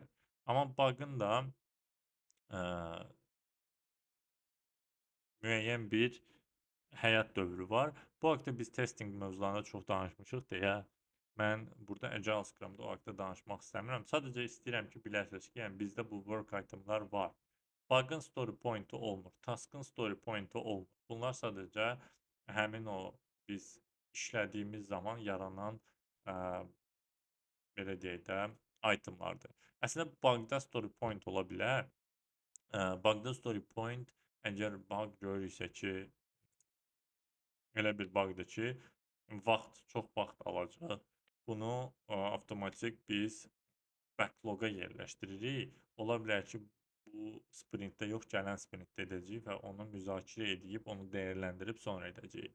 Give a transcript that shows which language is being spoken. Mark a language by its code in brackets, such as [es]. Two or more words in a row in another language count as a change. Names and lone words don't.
[az] Amma bug'ın da müəyyən bir həyat dövrü var. Bu haqda biz testing mövzularında çox danışmışıq deyə mən burada Agile Scrum-da o haqda danışmaq istəmirəm. Sadəcə istəyirəm ki, biləsiniz ki, yəni bizdə bu [en] work itemlar [az] var. Bug'ın [en] story point-i [az] olmur, task'ın [en] story point-i [az] olmur. Bunlar sadəcə həmin o biz işlədiyimiz zaman yaranan belə deyək də itemlardır. Əslində bug'da [en] story point [az] ola bilər. Bug'da [en] story point [az] əgər bug görürsə ki, elə bir bug'dır ki, çox vaxt alacaq. Bunu avtomatik biz backlog-a yerləşdiririk. Ola bilər ki, bu sprintdə yox, gələn sprintdə edəcəyik və onu müzakirə edib, onu dəyərləndirib sonra edəcəyik.